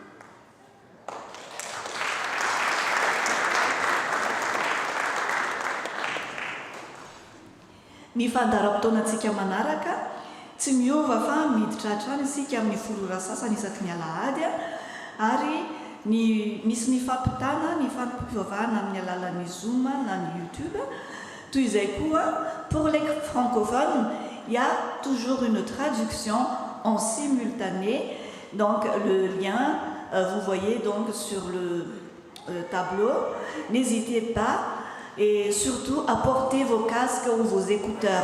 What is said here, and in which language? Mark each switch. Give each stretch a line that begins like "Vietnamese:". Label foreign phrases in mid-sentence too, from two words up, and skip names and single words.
Malagasy: Ny fandaharam-potoanantsika manaraka tsy miova fa miditra hatrany isika amin'ny folora sasany isaky ny alahady ary misy ny fampitana ny fanompo-pivavahana amin'ny alalan'ny Zoom na ny YouTube. Toy izay koa
French: pour les francophones, il y a toujours une traduction en simultané. Donc le lien, vous voyez donc sur le tableau. N'hésitez pas et surtout apportez vos casques ou vos écouteurs.